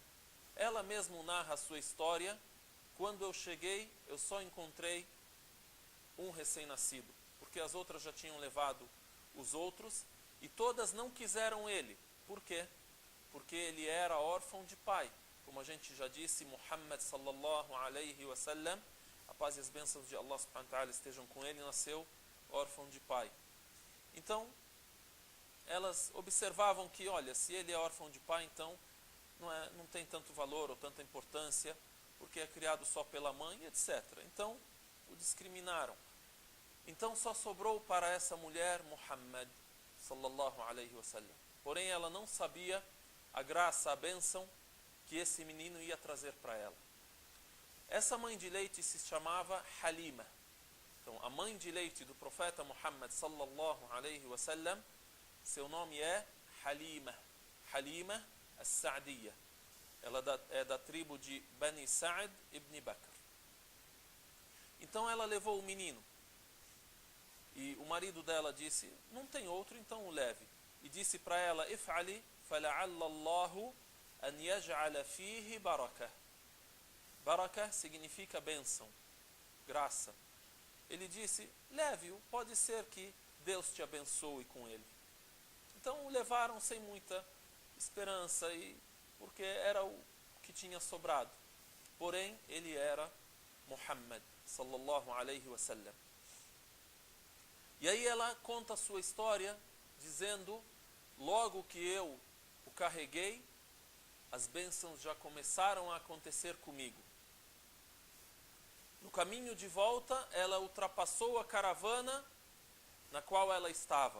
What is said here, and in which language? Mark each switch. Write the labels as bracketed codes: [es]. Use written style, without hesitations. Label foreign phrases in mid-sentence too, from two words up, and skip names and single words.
[pt] Ela mesma narra a sua história. Quando eu cheguei, eu só encontrei um recém-nascido, porque as outras já tinham levado os outros e todas não quiseram ele. Por quê? Porque ele era órfão de pai. Como a gente já disse, [ar] محمد صلى الله عليه وسلم, [pt] a paz e as bênçãos de Allah [ar] سبحانه وتعالى [pt] estejam com ele, nasceu órfão de pai. Então, elas observavam que, olha, se ele é órfão de pai, então não tem tanto valor ou tanta importância, porque é criado só pela mãe, etc. Então, o discriminaram. Então, só sobrou para essa mulher Muhammad [ar] صلى الله عليه وسلم. [pt] Porém, ela não sabia a graça, a bênção que esse menino ia trazer para ela. Essa mãe de leite se chamava Halima. Então, a mãe de leite do profeta Muhammad [ar] صلى الله عليه وسلم, [pt] seu nome é Halima. Halima as-Sa'diyya. Ela é da tribo de Bani Sa'd ibn Bakr. Então, ela levou o menino. E o marido dela disse, não tem outro, então o leve. E disse para ela, [ar] افعلي فلعل الله أن يجعل فيه بركة. [pt] Barakah significa bênção, graça. Ele disse, leve-o, pode ser que Deus te abençoe com ele. Então o levaram sem muita esperança, porque era o que tinha sobrado. Porém, ele era Muhammad [ar] صلى الله عليه وسلم. [pt] E aí ela conta a sua história, dizendo, logo que eu o carreguei, as bênçãos já começaram a acontecer comigo. No caminho de volta, ela ultrapassou a caravana na qual ela estava.